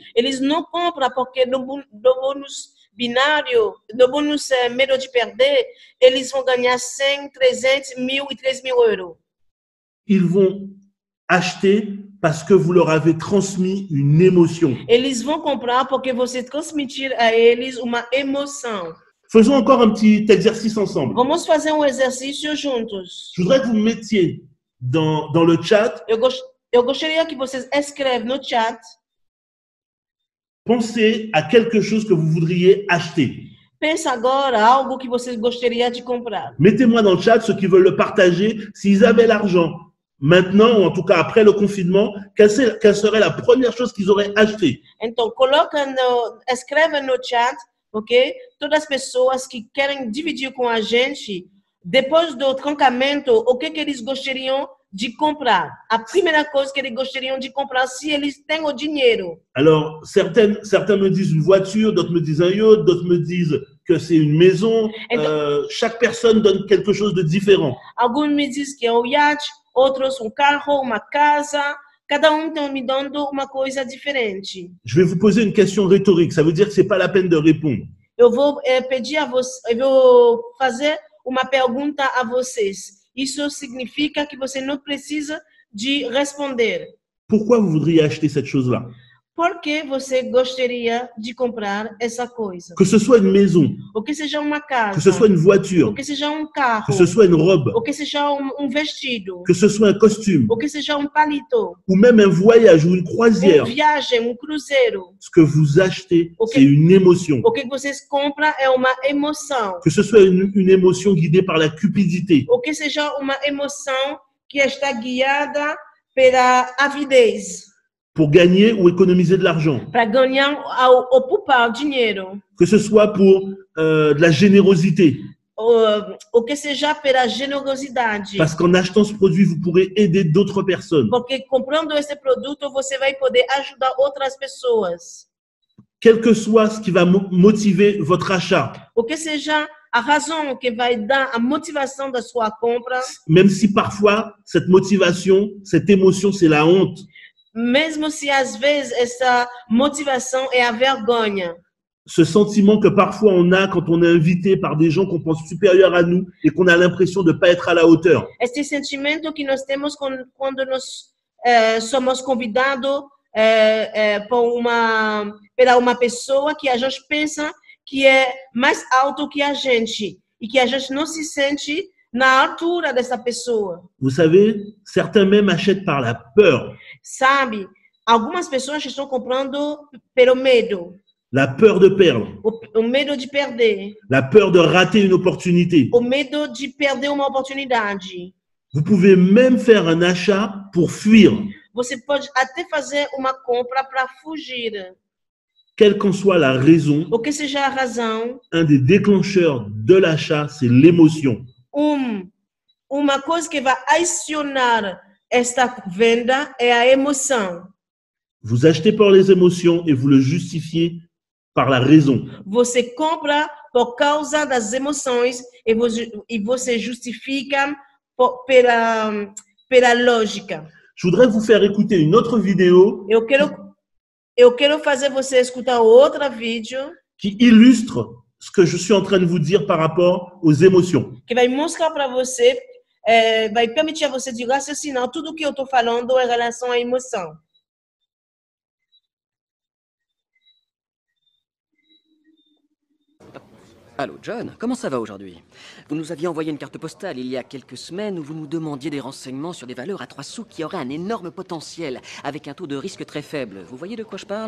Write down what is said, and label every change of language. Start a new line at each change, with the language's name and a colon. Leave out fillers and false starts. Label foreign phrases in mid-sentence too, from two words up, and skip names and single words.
Portuguese: Eles não compram porque no bônus binário, no bônus medo de perder, eles vão ganhar 100, 300, 1000 e 3000 euros.
French: Ils vont acheter parce que vous leur avez transmis une émotion.
Portuguese: Eles vão comprar porque você transmitir a eles uma emoção.
French: Faisons encore un petit exercice ensemble.
Portuguese: Vamos fazer exercício juntos.
French: Je voudrais que vous me mettiez dans le chat.
Portuguese: Eu gostaria que vocês escrevem no chat.
French: Pensez à quelque chose que vous voudriez acheter.
Portuguese: Pensa agora algo que vocês gostariam de comprar.
French: Mettez-moi dans le chat ceux qui veulent le partager. S'ils avaient l'argent maintenant, ou en tout cas après le confinement, quelle serait la première chose qu'ils auraient acheté?
Portuguese: Então, escreve no chat, ok? Todas as pessoas que querem dividir com a gente, depois do trancamento, o que eles gostariam de comprar. A primeira coisa que eles gostariam de comprar se eles têm o dinheiro.
French: Alors, certains me disent une voiture, d'autres me disent un yacht, d'autres me disent que c'est une maison. Chaque personne donne quelque chose de différent.
Portuguese: Alguns me dizem que é um iate, outros carro, uma casa. Cada está me dando uma coisa diferente.
French: Je vais vous poser une question rhétorique. Ça veut dire que c'est pas la peine de répondre.
Portuguese: Eu vou pedir a vocês, eu vou fazer uma pergunta a vocês. Isso significa que você não precisa de responder.
French: Pourquoi vous voudriez acheter cette chose-là?
Portuguese: Por que você gostaria de comprar essa coisa?
French: Que ce soit une maison,
Portuguese: ou que seja uma casa,
French: que ce soit une voiture,
Portuguese: ou que seja carro,
French: que ce soit une robe,
Portuguese: ou que seja vestido,
French: que ce soit un costume,
Portuguese: ou que seja palito,
French: ou même un voyage ou une croisière.
Portuguese: Viagem, cruzeiro.
French: Ce que vous achetez, c'est une émotion.
Portuguese: O que vocês compram é uma emoção.
French: Que ce soit une émotion guidée par la cupidité.
Portuguese: Ou que seja uma emoção que está guiada pela avidez.
French: Pour gagner ou économiser de l'argent.
Portuguese: Para ganhar ou poupar dinheiro.
French: Que ce soit pour de la générosité.
Portuguese: Ou que seja pela generosidade.
French: Parce qu'en achetant ce produit, vous pourrez aider d'autres personnes.
Portuguese: Porque comprando esse produto, você vai poder ajudar outras pessoas.
French: Quel que soit ce qui va motiver votre achat.
Portuguese: O que seja a razão que vai dar a motivação da sua compra.
French: Même si parfois, cette motivation, cette émotion, c'est la honte.
Portuguese: Mesmo se às vezes essa motivação é a vergonha.
French: Ce sentiment que parfois on a quand on est invité par des gens qu'on pense supérieurs à nous et qu'on a l'impression de ne pas être à la hauteur.
Portuguese: Este sentimento que nós temos quando nós somos convidados pela uma pessoa que a gente pensa que é mais alto que a gente e que a gente não se sente na altura dessa pessoa.
French: Vous savez, certains même achètent par la peur.
Portuguese: Sabe, algumas pessoas estão comprando pelo medo.
French: La peur de perdre.
Portuguese: O medo de perder.
French: La peur de rater une opportunité.
Portuguese: O medo de perder uma oportunidade.
French: Vous pouvez même faire un achat pour fuir.
Portuguese: Você pode até fazer uma compra para fugir.
French: Quelle qu'en soit la raison,
Portuguese: o que seja a razão,
French: un des déclencheurs de l'achat, c'est l'émotion.
Portuguese: Uma coisa que vai acionar esta venda é a emoção.
French: Vous achetez par les émotions et vous le justifiez par la raison.
Portuguese: Você compra por causa das emoções e você justifica pela lógica.
French: Je voudrais vous faire écouter une autre vidéo
Portuguese: Eu quero fazer você escutar outro vídeo
French: qui illustre ce que je suis en train de vous dire par rapport aux émotions.
Portuguese: que vai mostrar para você, vai permitir a você de raciocinar tudo o que eu estou falando em relação à emoção.
French: Allô, John, comment ça va aujourd'hui? Vous nous aviez envoyé une carte postale il y a quelques semaines où vous nous demandiez des renseignements sur des valeurs à 3 sous qui auraient un énorme potentiel, avec un taux de risque très faible. Vous voyez de quoi je parle?